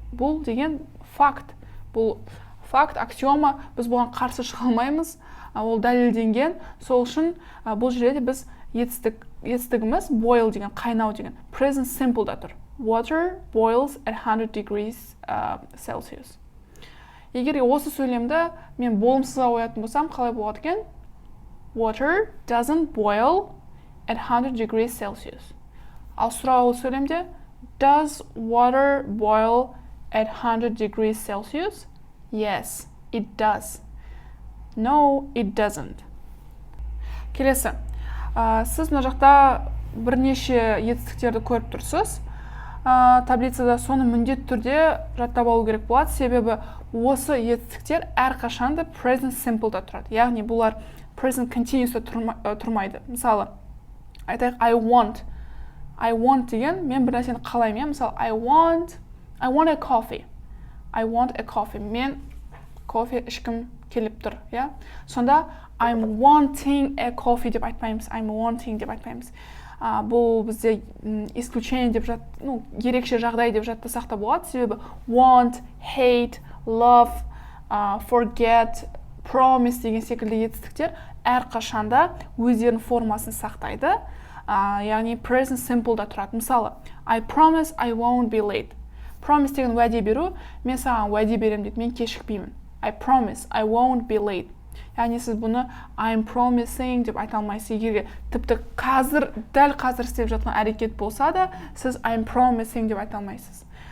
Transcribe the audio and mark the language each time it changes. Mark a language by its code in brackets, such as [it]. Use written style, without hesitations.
[kk] Бұл деген факт. Бұл факт, аксиома, біз бұған қарсы шыға алмаймыз, ол дәлелденген. Сол үшін бұл жерде біз етістігіміз boil деген, қайнау деген, present simple-да тұр. [en] Water boils at 100 degrees Celsius. [kk] Егер осы сөйлемді мен болымсызға қоятын болсам, қалай болады екен? [en] Water doesn't boil at 100 degrees Celsius. [kk] Ал сұраулы сөйлемде [en] Does water boil at 100 degrees Celsius? Yes, it does. No, it doesn't. [kk] Келесі. Сіз мына жақта бірнеше етістіктерді көріп тұрсыз. Таблицада соны міндетті түрде жаттап алу керек болады. Себебі осы етістіктер әрқашанда present simple'да тұрады. Яғни бұлар present continuous'та тұрмайды. Мысалы, айтайық I want деген мен бір нәрсені қалаймын. Мысалы, [en] I want a coffee. I want a coffee. [kk] Мен кофе ішкім келіп тұр. Сонда [en] I'm wanting a coffee [kk] деп айтпаймыз. I'm wanting деп айтпаймыз. Бұл бізде исключение деп ерекше жағдай деп жаттасақ та болады. Себебі want, hate, love, forget, promise деген секілді етістіктер әрқашанда өздерінің формасын сақтайды. Яғни present simple'да тұрады. Мысалы, [en] I promise I won't be late. [kk] Promise деген уәде беру. Мен саған уәде беремін дейді. Мен кешікпеймін. [en] I promise I won't be late. [kk] Яғни сіз бұны I'm promising деп айта алмайсыз. Егер тіпті дәл қазір істеп жатқан әрекет болса да, сіз I'm promising деп айта алмайсыз.